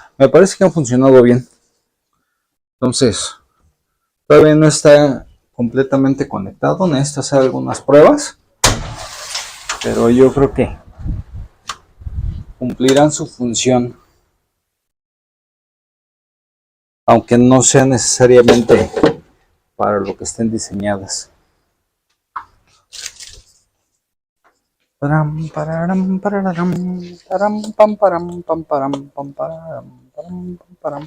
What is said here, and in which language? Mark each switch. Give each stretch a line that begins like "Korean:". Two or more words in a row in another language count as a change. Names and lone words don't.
Spanish: Me parece que han funcionado bien. Entonces, todavía no está completamente conectado. Necesito hacer algunas pruebas. Pero yo creo que cumplirán su función. Aunque no sea necesariamente para lo que estén diseñadas. Param, pararam, pararam, param, pam, param, pam, param, pam, param, param, pam, param.